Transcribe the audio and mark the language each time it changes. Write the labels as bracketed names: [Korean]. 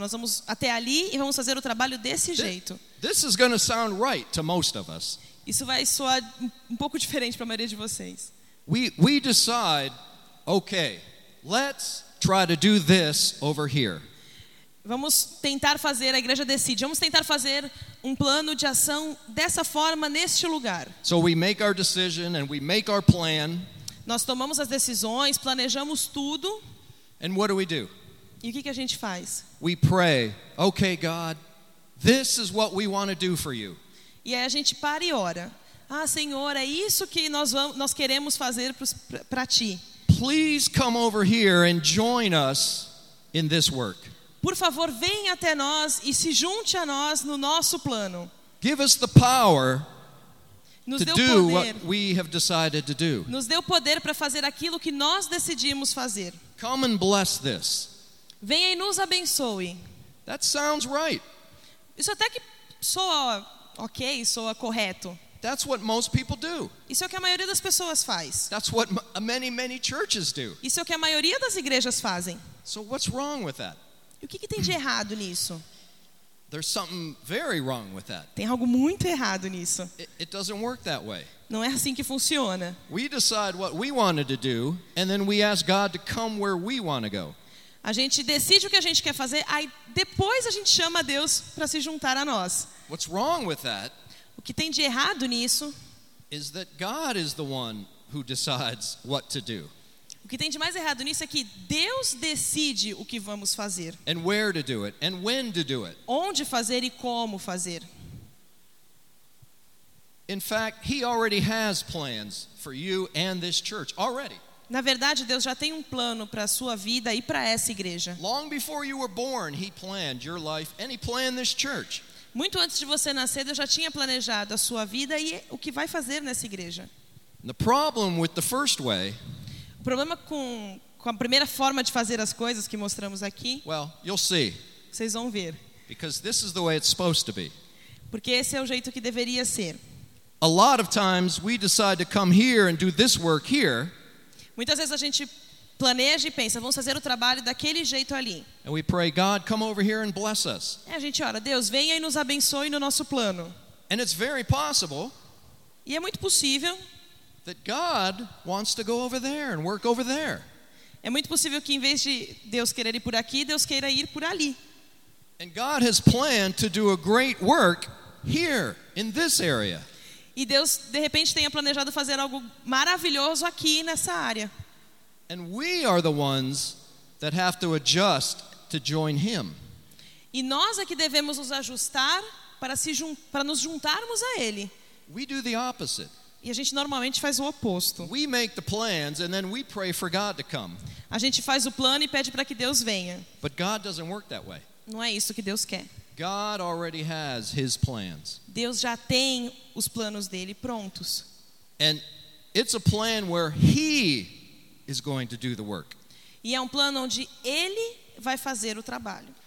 [Portuguese] Nós vamos até ali e vamos fazer o trabalho desse jeito. [English] This is going to sound right to most of us. [Portuguese] Isso vai soar um pouco diferente para a maioria de vocês. [English] We decide, okay, let's try to do this over here. [Portuguese] Vamos tentar fazer, a igreja decide, vamos tentar fazer um plano de ação dessa forma, neste lugar. [English] So we make our decision and we make our plan. [Portuguese] Nós tomamos as decisões, planejamos tudo. [English] And what do we do? [Portuguese] E o que a gente faz? [English] We pray, okay, God, this is what we want to do for you. [Portuguese] E aí a gente para e ora. Ah, Senhor, é isso que nós queremos fazer para ti. [English] Please come over here and join us in this work. [Portuguese] Por favor, venha até nós e se junte a nós no nosso plano. [English] Give us the power to do what we have decided to do. [Portuguese] Nos deu poder para fazer aquilo que nós decidimos fazer. [English] Come and bless this. [Portuguese] Venha e nos abençoe. [English] That sounds right. [Portuguese] Isso até que soa ok, soa correto. [English] That's what most people do. [Portuguese] Isso é o que a maioria das pessoas faz. [English] That's what many, many churches do. [Portuguese] Isso é o que a maioria das igrejas fazem. [English] So what's wrong with that? [Portuguese] O que tem de errado nisso? [English] There's something very wrong with that. [Portuguese] Tem algo muito errado nisso. [English] It doesn't work that way. [Portuguese] Não é assim que funciona. [English] We decide what we wanted to do, and then we ask God to come where we want to go. [Portuguese] A gente decide o que a gente quer fazer, aí depois a gente chama Deus para se juntar a nós. [English] What's wrong with that? [Portuguese] O que tem de errado nisso? [English] Is that God is the one who decides what to do. [Portuguese] O que tem de mais errado nisso é que Deus decide o que vamos fazer. [English] And where to do it, and when to do it. [Portuguese] Onde fazer e como fazer. [English] In fact, he already has plans for you and this church already. [Portuguese] Na verdade, Deus já tem um plano para a sua vida e para essa igreja. [English] Long before you were born, he planned your life and he planned this church. [Portuguese] Muito antes de você nascer, Deus já tinha planejado a sua vida e o que vai fazer nessa igreja. [English] The problem with the first way, [Portuguese] o problema com a primeira forma de fazer as coisas que mostramos aqui, [English] well, you'll see. [Portuguese] Vocês vão ver. [English] Because this is the way it's supposed to be. [Portuguese] Porque esse é o jeito que deveria ser. [English] A lot of times we decide to come here and do this work here. [Portuguese] Muitas vezes a gente planeja e pensa, vamos fazer o trabalho daquele jeito ali. [English] And we pray, God, come over here and bless us. [Portuguese] E a gente ora, Deus, venha e nos abençoe no nosso plano. [English] And it's very possible. [Portuguese] E é muito possível. [English] That God wants to go over there and work over there. [Portuguese] É muito possível que em vez de Deus querer ir por aqui, Deus queira ir por ali. [English] And God has planned to do a great work here in this area. [Portuguese] E Deus de repente tenha planejado fazer algo maravilhoso aqui nessa área. [English] And we are the ones that have to adjust to join him. [Portuguese] E nós é que devemos nos ajustar para nos juntarmos a ele. [English] We do the opposite. [Portuguese] E a gente normalmente faz o oposto. [English] We make the plans and then we pray for God to come. [Portuguese] A gente faz o plano e pede para que Deus venha. [English] But God doesn't work that way. [Portuguese] Não é isso que Deus quer. [English] God already has his plans. [Portuguese] Deus já tem os planos dele prontos. [English] And it's a plan where he is going to do the work. [Portuguese] E é um plano onde ele vai fazer o trabalho.